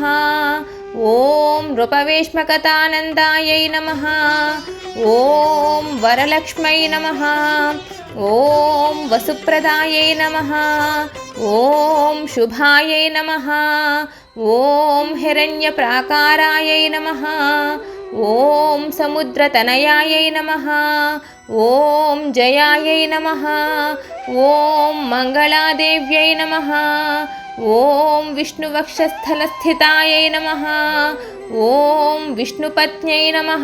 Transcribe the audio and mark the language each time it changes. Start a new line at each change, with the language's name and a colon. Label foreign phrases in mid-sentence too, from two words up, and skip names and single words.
Sanskrit: ఓం నృపవేష్మకతానందాయై నమః. ఓం వరలక్ష్మై నమః. ఓం వసుప్రదాయై నమః. ఓం శుభాయై నమః. ఓం హిరణ్యప్రాకారాయై నమః. ॐ समुद्रतनयायै नमः। ॐ जयायै नमः। ॐ मङ्गलादेव्यै नमः। ॐ विष्णुवक्षस्थलस्थितायै नमः। ॐ विष्णुपत्न्यै नमः।